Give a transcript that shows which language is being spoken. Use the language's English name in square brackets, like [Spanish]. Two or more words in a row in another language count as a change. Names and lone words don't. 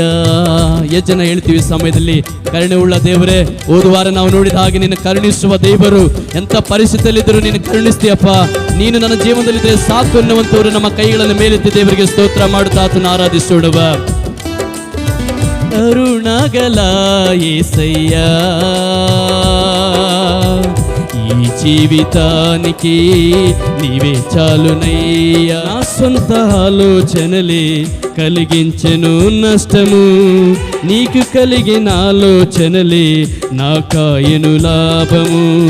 [Kannada] ಎಷ್ಟು ಜನ ಹೇಳ್ತೀವಿ ಸಮಯದಲ್ಲಿ, ಕರುಣೆ ಉಳ್ಳ ದೇವರೇ, ಹೋದ ವಾರ ನಾವು ನೋಡಿದ ಹಾಗೆ ನಿನ್ನ ಕರುಣಿಸುವ ದೇವರು. ಎಂಥ ಪರಿಸ್ಥಿತಿಯಲ್ಲಿದ್ದರೂ ನೀನು ಕರುಣಿಸ್ತೀಯಪ್ಪ, ನೀನು ನನ್ನ ಜೀವನದಲ್ಲಿದ್ದರೆ ಸಾಕು ಎನ್ನುವಂಥವರು ನಮ್ಮ ಕೈಗಳಲ್ಲಿ ಮೇಲೆತ್ತಿ ದೇವರಿಗೆ ಸ್ತೋತ್ರ ಮಾಡುತ್ತಾ ಆತನ ಆರಾಧಿಸೋಡುವ. [Telugu] ಕರುಣಾಗಲ యేసయ్య, ఈ జీవితానికి నీవే చాలునయ్యా. నా సొంత ఆలోచనలే కలిగించెను నష్టము, నీకు కలిగిన ఆలోచనలే నాకాయను లాభము.